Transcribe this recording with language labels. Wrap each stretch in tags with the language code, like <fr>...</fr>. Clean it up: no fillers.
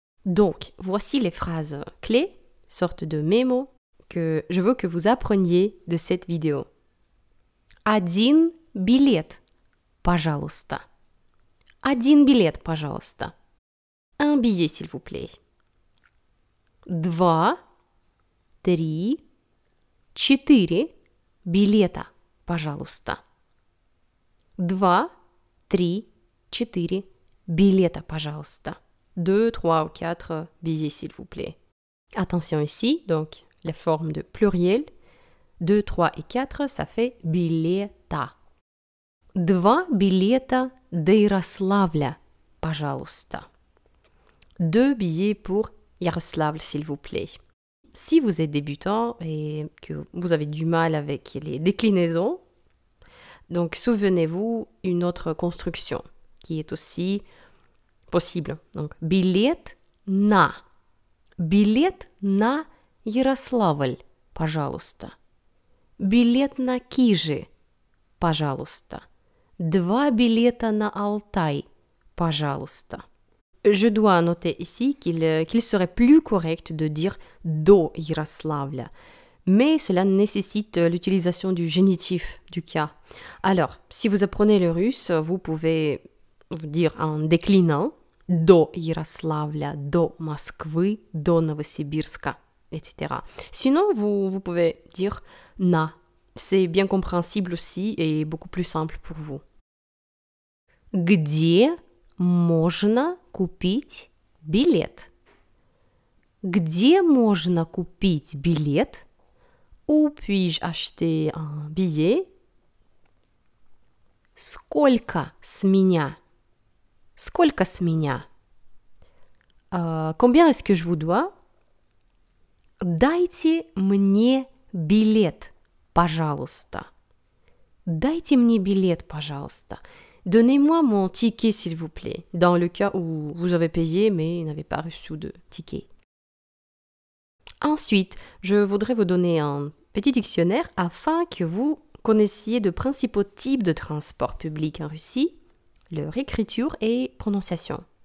<fr>Donc, voici les phrases clés, sorte de mémo, que je veux que vous appreniez de cette vidéo.</fr> <ru>Один билет, пожалуйста. Один билет, пожалуйста.</ru> <fr>Un billet, s'il vous plaît.</fr> <ru>Два, три, четыре билета, пожалуйста. Два, три, четыре билета, пожалуйста.</ru> <fr>2, 3 ou 4 billets, s'il vous plaît. Attention ici, donc la forme de pluriel. 2, 3 et 4, ça fait билета.</fr> <ru>Два билета до Ярославля, пожалуйста.</ru> <fr>2 billets pour Yaroslavl, s'il vous plaît. Si vous êtes débutant et que vous avez du mal avec les déclinaisons, donc souvenez-vous une autre construction qui est aussi possible.</fr> <ru>Donc, билет на Ярославль, пожалуйста. Билет на Кижи, пожалуйста. 2 билета на Алтай, пожалуйста.</ru> <fr>Je dois noter ici qu'il serait plus correct de dire</fr> <ru>до Ярославля,</ru> <fr>mais cela nécessite l'utilisation du génitif du cas. Alors, si vous apprenez le russe, vous pouvez dire en déclinant</fr> <ru>до Ярославля, до Москвы, до Новосибирска,</ru> <fr>etc. Sinon, vous pouvez dire на. C'est bien compréhensible aussi et beaucoup plus simple pour vous.</fr> <ru>Где можно купить билет? Где можно купить билет?</ru> <fr>Où puis-je acheter un billet?</fr> <ru>Сколько с меня? Сколько с меня?</ru> <fr>Combien est-ce que je vous dois?</fr> <ru>Дайте мне билет, пожалуйста. Дайте мне билет, пожалуйста.</ru> <fr>Donnez-moi mon ticket, s'il vous plaît, dans le cas où vous avez payé mais n'avez pas reçu de ticket. Ensuite, je voudrais vous donner un petit dictionnaire afin que vous connaissiez de principaux types de transport public en Russie, leur écriture et prononciation.</fr>